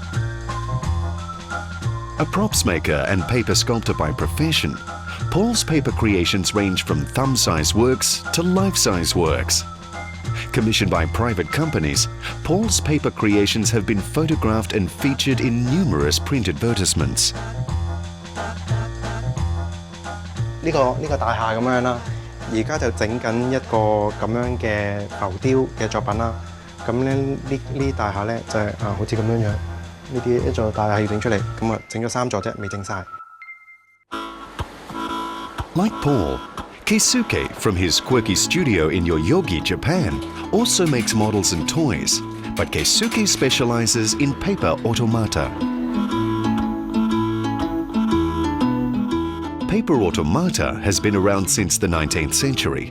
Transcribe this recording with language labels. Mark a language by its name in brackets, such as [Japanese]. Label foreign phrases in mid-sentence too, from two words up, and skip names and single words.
[English] A props maker and paper sculptor by profession, Paul's paper creations range from thumb-size works to life-size works. Commissioned by private companies, Paul's paper creations have been photographed and featured in numerous print advertisements. [Cantonese] 呢個大廈咁樣啦，而家就整緊一個咁樣嘅浮雕嘅作品啦。咁咧呢大廈咧就係好似咁樣樣，呢啲一座大廈要整出嚟，咁整咗3座啫，未整晒。 [English] Like Paul, Keisuke from his quirky studio in Yoyogi, Japan, also makes models and toys, but Keisuke specializes in paper automata. Paper automata has been around since the 19th century.